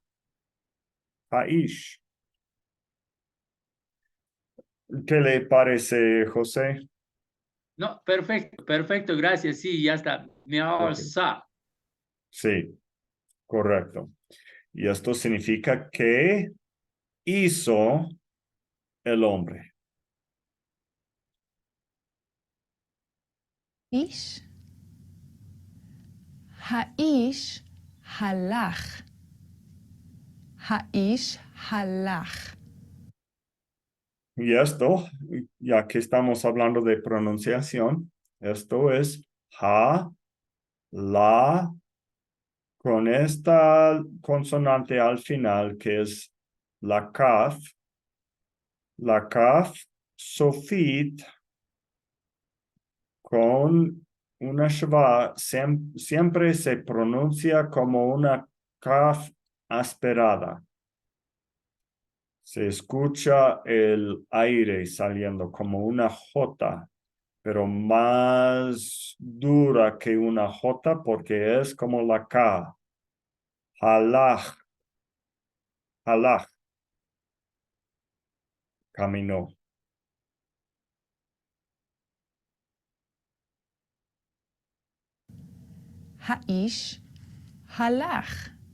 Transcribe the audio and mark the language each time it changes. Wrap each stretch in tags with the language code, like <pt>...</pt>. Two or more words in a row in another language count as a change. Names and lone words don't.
<es>Haish. ¿Qué le parece, José? No, perfecto, perfecto, gracias. Sí, ya está. Miagasa. Sí, correcto. Y esto significa que hizo el hombre.</es> <he>איש. האיש הלך. האיש הלך.</he> <es>Y esto, ya que estamos hablando de pronunciación, esto es ha, la, con esta consonante al final que es la kaf sofit con una shva siempre se pronuncia como una kaf asperada. Se escucha el aire saliendo como una J, pero más dura que una J porque es como la K.</es> <he>הלך הלך, caminó. האיש הלך.</he>